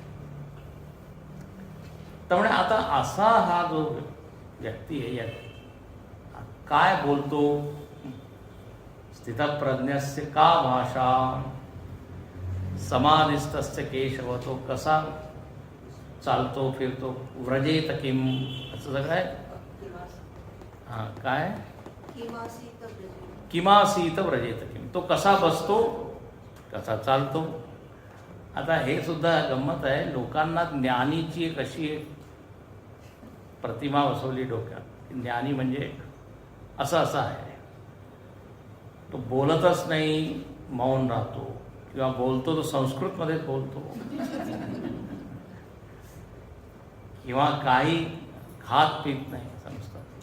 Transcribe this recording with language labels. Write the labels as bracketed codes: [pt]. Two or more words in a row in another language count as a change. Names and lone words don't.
[mr] त्यामुळे आता असा हा जो व्यक्ती आहे काय बोलतो? [sa] स्थितप्रज्ञस्य का भाषा समाधिस्तस्य केशव. [mr] तो कसा चालतो फिरतो? [sa] व्रजेत किम, [mr] असं सगळं आहे. हां, काय? [sa] किमासीत व्रजेत किम. [mr] तो कसा बसतो, कसा चालतो. आता हे सुद्धा गंमत आहे. लोकांना ज्ञानीची एक अशी एक प्रतिमा बसवली डोक्यात. ज्ञानी म्हणजे असं आहे, तो बोलतच नाही, मौन राहतो, किंवा बोलतो तो संस्कृतमध्येच बोलतो, किंवा काही खात पीत नाही समजतात.